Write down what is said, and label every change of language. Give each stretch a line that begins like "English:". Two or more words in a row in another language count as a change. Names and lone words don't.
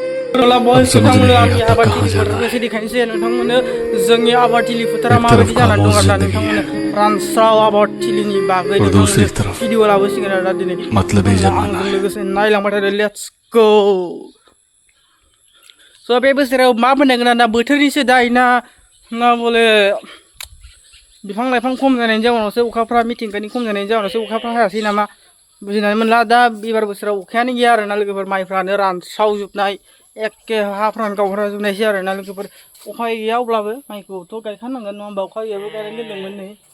Hindi: अब समझ नहीं
Bodo: आंनि
Hindi: आता कहाँ
Bodo: आबादथिलिफोर
Hindi: जाना है।
Bodo: एसे देखायनोसै नोंथांमोननो जोंनि आबादथिलिफोरा
Hindi: एक तरफ
Bodo: माबायदि जानानै दं
Hindi: खामोश
Bodo: आरोना
Hindi: जिंदगी है
Bodo: नोंथांमोननो रानस्राव आबादथिलिनि बागै
Hindi: और
Bodo: नोंथांमोननो
Hindi: दूसरी तरफ
Bodo: भिडिअ लाबोसिगोन आरोना दिनै
Hindi: मतलबी
Bodo: नोंथांमोना
Hindi: जमाना
Bodo: आंजों
Hindi: है।
Bodo: लोगोसे नायलांबाय थादो
English: let's go
Bodo: स' बे बोसोराव मा मोननांगोन आरोना बोथोरनिसो दाय ना बले बिफां लाइफां खम जानायनि जाउनावसो अखाफ्रा मिथिंगानि खम जानायनि जाउनावसो अखाफ्रा हायासै नामा बुजिनानै मोनला दा एबार बोसोराव अखायानो गैया आरोना लोगोफोर माइफ्रानो रानस्रावजोबनाय एखे हाफ्रानो गावहराजोबनायसै आरोना लोगोफोर अखा गैया अब्लाबो माइखौथ' गायखानांगोन नङा होमबा अखा गैयाबो गायनानै दोनदोंमोन नै